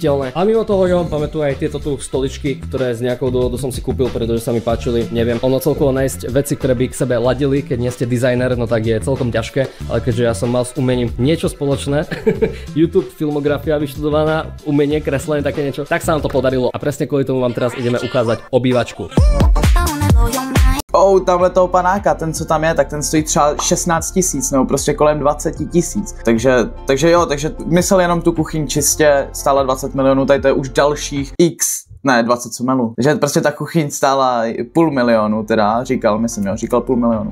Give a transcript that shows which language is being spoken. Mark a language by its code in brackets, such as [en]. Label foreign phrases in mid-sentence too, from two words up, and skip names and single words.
[sk] A mimo toho jo, máme tu aj tieto tu stoličky, ktoré z nejakou dôvodu som si kúpil, pretože sa mi páčili, neviem. Ono celkovo nájsť veci, ktoré by k sebe ladili, keď nie ste dizajner, no tak je celkom ťažké. Ale keďže ja som mal s umením niečo spoločné, YouTube, filmografia vyštudovaná, umenie, kreslenie, také niečo, tak sa nám to podarilo. A presne kvôli tomu vám teraz ideme ukázať obývačku. [cs] Tamhle toho panáka, ten co tam je, tak ten stojí třeba 16 000 nebo prostě kolem 20 000. Takže myslel jenom tu kuchyň čistě stála 20 milionů, tady to je už dalších x. Ne, 20 co melu. Takže prostě ta kuchyň stála 500 000 teda, říkal 500 000.